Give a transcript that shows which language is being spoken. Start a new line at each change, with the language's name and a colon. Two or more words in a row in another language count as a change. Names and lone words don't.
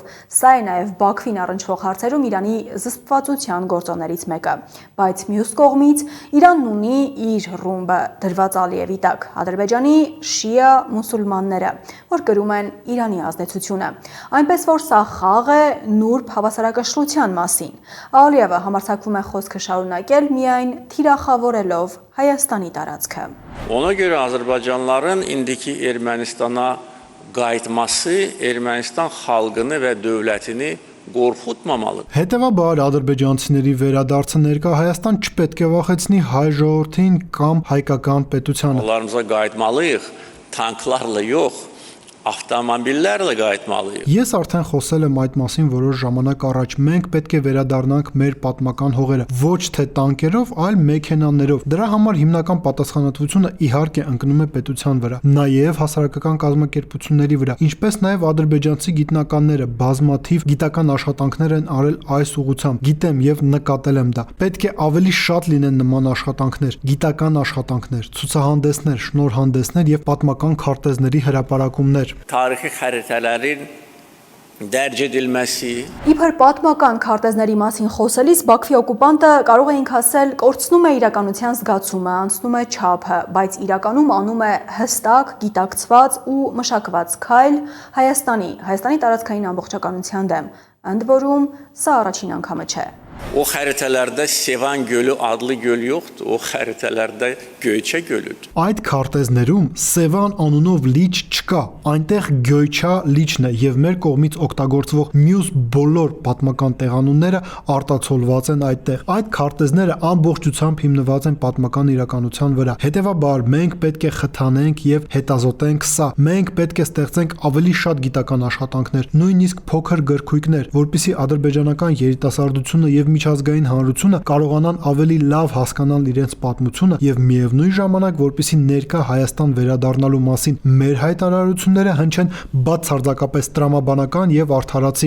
Armenian: Սա է նաև Բաքվին առնչվող հարցերում Իրանի զսպվածության գործոններից մեկը։ Բայց մյուս կողմից Իրանն ունի իր ռումբը դրված Ալիևի տակ, Ադրբեջանի շիա մուսուլմանները, որ կրում են Իրանի ազդեցությունը։ Այնպես որ սա խաղ է նուրբ հավասարակշռության մասին։ Ալիևը համարձակվում է խոսքը շարունակել միայն թիրախավորելով Հայաստանի տարածքը։
Azerbaijani: Ona göre Azərbaycanlıların indiki Ermənistana qayıtması Ermənistan xalqını və dövlətini qorxutmamalıdır.
Armenian: Հետևաբար ադրբեջանցիների վերադարձը ներկա Հայաստան չպետք է վախեցնի հայ ժողովրդին կամ հայկական պետությանը։
Azerbaijani: Onlarımıza qayıtmalıyıq, tanklarla yox, avtomobillərlə qayıtmalıyıq.
Armenian: Ես արդեն խոսել եմ այդ մասին որոշ ժամանակ առաջ։ Մենք պետք է վերադառնանք մեր պատմական հողերը, ոչ թե տանկերով, այլ մեքենաներով։ Դրա համար հիմնական պատասխանատվությունը իհարկե ընկնում է պետության վրա, նաև հասարակական կազմակերպությունների վրա, ինչպես նաև ադրբեջանցի գիտնականները բազմաթիվ գիտական աշխատանքներ են արել այս ուղղությամբ։ Գիտեմ եւ նկատել եմ դա։ Պետք է ավելի շատ լինեն նման աշխատանքներ, գիտական աշխատանքներ, ցուցահանդեսներ, շնորհանդեսներ եւ պատմական քարտեզների հրապարակումներ։
Azerbaijani: Tarixi xəritələrin dərc edilməsi
Armenian: Իբր պատմական քարտեզների մասին խոսելիս Բաքվի օկուպանտը կարող էինք ասել կորցնում է իրականության զգացումը, անցնում է չափը, բայց իրականում անում է հստակ, գիտակցված ու մշակված քայլ Հայաստանի տարածքային ամբողջականության դեմ։ Ընդ որում, սա առաջին անգամը չէ։
Azerbaijani: O xəritələrdə Sevan gölü adlı göl yoxdur, o xəritələrdə Göyçə gölüdür.
Armenian: Այդ քարտեզներում Սևան անունով լիճ չկա, այնտեղ Գյոյչա լիճն է եւ մեր կողմից օգտագործվող մյուս բոլոր պատմական տեղանունները արտացոլված են այդտեղ։ Այդ քարտեզները ամբողջությամբ հիմնված են պատմական իրականության վրա։ Հետևաբար մենք պետք է խթանենք եւ հետազոտենք սա։ Մենք պետք է ստեղծենք ավելի շատ գիտական աշխատանքներ, նույնիսկ փոքր գրքույկներ, որպեսզի ադրբեջանական երիտասարդությունը եւ միջազգային հանրությունը կարողանան ավելի լավ հասկանալ իրենց պատմությունը եւ միևնույն ժամանակ որպեսզի ներկա Հայաստան վերադառնալու մասին մեր հայտարարությունները հնչեն բացարձակապես տրամաբանական եւ արդարացի։